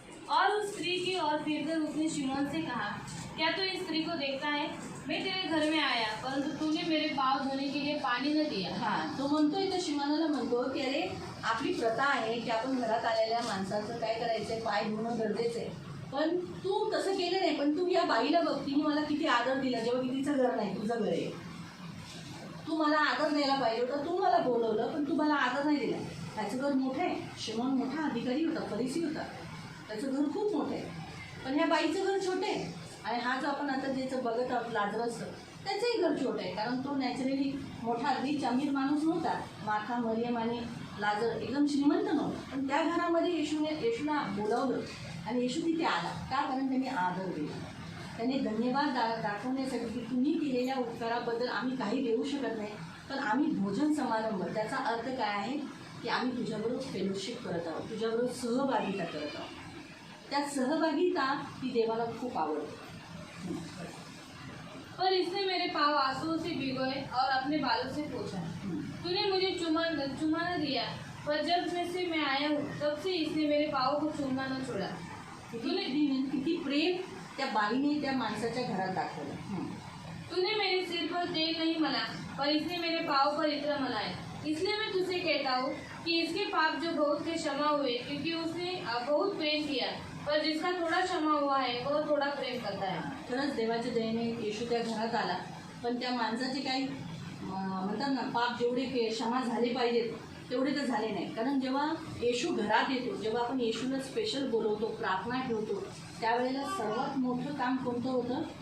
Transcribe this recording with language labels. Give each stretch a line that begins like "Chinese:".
Hindi: और उस स्त्री की ओर फिरकर उसने शिमोन से कहा, क्या तू इस स्त्री को देखता है? मैं तेरे घर में आया, परंतु तूने मेरे पाँव धोने के लिए पानी न दिया.
Marathi: हां, तो म्हणतोय तर शिमोनाला म्हणतो की अरे आपली प्रथा आहे की आपण घरात आलेल्या माणसाचं काय करायचंय, पाय धुणं गरजेचं आहे. पण तू तसं केलं नाही. पण तू या बाईला बघ, तिने मला किती आदर दिला, जेव्हा की तिचं घर नाही, तुझं घर आहे. तू मला आदर द्यायला पाहिजे होता, तू मला बोलवलं पण तू मला आदर नाही दिला. त्याचं घर मोठं आहे. शिमोन मोठा अधिकारी होता, फरीसी होता, त्याचं घर खूप मोठं आहे. पण ह्या बाईचं घर छोटं आहे. आणि हा जो आपण आता ज्याचं बघत आहोत लाजरस, त्याचंही घर छोटं आहे. कारण तो नॅचरली मोठा रिच अमीर माणूस नव्हता. माथा, मरियम आणि लाजर एकदम श्रीमंत नव्हता. पण त्या घरामध्ये येशूला बोलावलं आणि येशू तिथे आला. का? कारण त्यांनी आदर दिला. त्यांनी धन्यवाद दाखवण्यासाठी की तुम्ही केलेल्या उपकाराबद्दल आम्ही काही देऊ शकत नाही, पण आम्ही भोजन समारंभ, त्याचा अर्थ काय आहे की आम्ही तुझ्याबरोबर फेलोशिप करत आहोत, तुझ्याबरोबर सहभागिता करत आहोत. त्या सहभागिता ती देवाला खूप आवडते.
Hindi: पर इसने मेरे पाँव आंसुओं से भिगोए और अपने बालों से पोंछा. तूने मुझे चुमा न दिया, पर जब से मैं आया हूँ तब से इसने मेरे पाँव को चूमना न छोड़ा.
Marathi: किती प्रेम त्या बाईने त्या माणसाच्या घरात दाखवलं.
Hindi: तूने मेरे सिर पर तेल नहीं मला, पर इसने मेरे पाँव पर इत्र मलाए. इसलिए मैं तुझसे कहता हूँ कि इसके पाप जो बहुत थे क्षमा हुए, क्योंकि उसने बहुत प्रेम किया. पर जिसका थोड़ा क्षमा हुआ है वह थोड़ा प्रेम करता है.
Marathi: खरंच देवाच्या दयेने येशू त्या घरात आला. पण त्या माणसाचे काही म्हणतात ना, पाप जेवढे क्षमा झाले पाहिजेत तेवढे तर झाले नाही. कारण जेव्हा येशू घरात येतो, जेव्हा आपण येशूला स्पेशल बोलवतो, प्रार्थना ठेवतो, त्यावेळेला सर्वात मोठं काम कोणतं होतं?